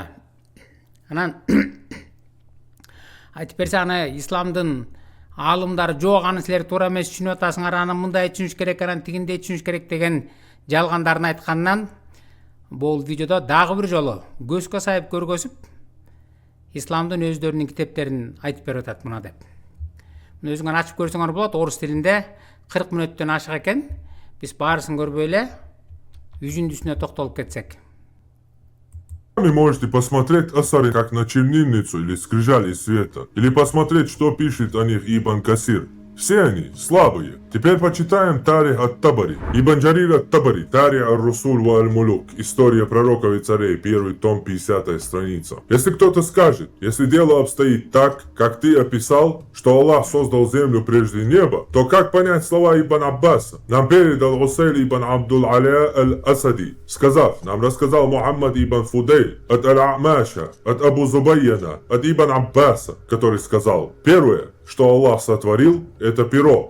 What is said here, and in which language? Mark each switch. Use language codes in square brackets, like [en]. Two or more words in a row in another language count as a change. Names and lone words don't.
[ky] Анан айтып берсе, аны исламдын алымдары жок, аны силер туура эмес түшүнүп атасыңар, аны мындай түшүнүш керек, анан тигиндей түшүнүш керек деген жалгандарын айткандан бул видеодо дагы бир жолу көзгө сайып көргөзүп, исламдын өздөрүнүн китептерин айтып берип атат мына деп. Муну өзүңөр ачып көрсөңөр болот, орус тилинде 40 мүнөттөн ашык экен. Биз баарысын көрбөй эле үзүндүсүнө токтолуп кетсек. [ru] Сами можете посмотреть асары как на чернильницу или скрижали света, или посмотреть, что пишет о них Ибн Касир. Все они слабые. Теперь почитаем Тарих ат-Табари. Ибн Джарир ат-Табари, Тарих ар-Русуль ва аль-Мулук. История пророков и царей, 1 том, 50 страница. Если кто-то скажет, если дело обстоит так, как ты описал, что Аллах создал землю прежде неба, то как понять слова Ибн Аббаса? Нам передал Усайль ибн Абдул-Аля аль-Асади, сказав, нам рассказал Мухаммад ибн Фудейль от Аль-Амаша, от Абу Зубайяна, от Ибн Аббаса, который сказал, первое, что Аллах сотворил, это перо.